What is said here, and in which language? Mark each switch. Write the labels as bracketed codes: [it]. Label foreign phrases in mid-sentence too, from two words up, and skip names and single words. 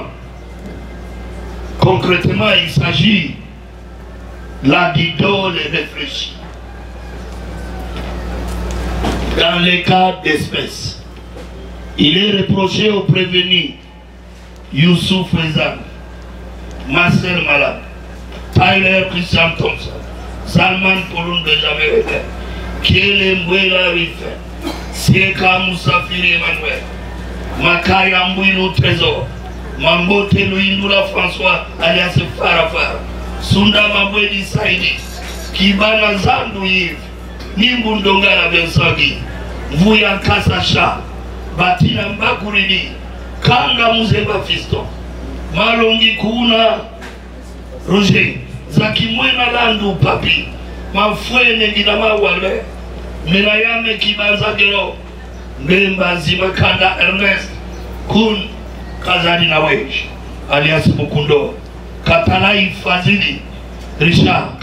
[fr] Concrètement, il s'agit là d'idole réfléchie. Dans les cas d'espèce, il est reproché au prévenu Youssouf Rezan, Marcel Malade, Tyler Christian Thompson, Salman Pouloun Benjamin, Kiele Mbouela Rife, Sieka Moussafiri Emmanuel, Makaya Mbouilou Trésor, Mambote Louindoula François alias Farafar, Sunda Mabouedi Saïdi, Kibana Zandu Yves, Nimbundongara Bensagi, Vouya Kassacha, Batina Mbakuridi, Kanga Muzeba Fiston, Malongi Kuna, Roger, Zakimwena Landu Papi, Mafwene Gidama Wale, Menayame Kibanza Gero, Mbemba Zimakanda Ernest, Kun, Kazadi Nawej, alias Mukundo, Katalai Fazili, Richard,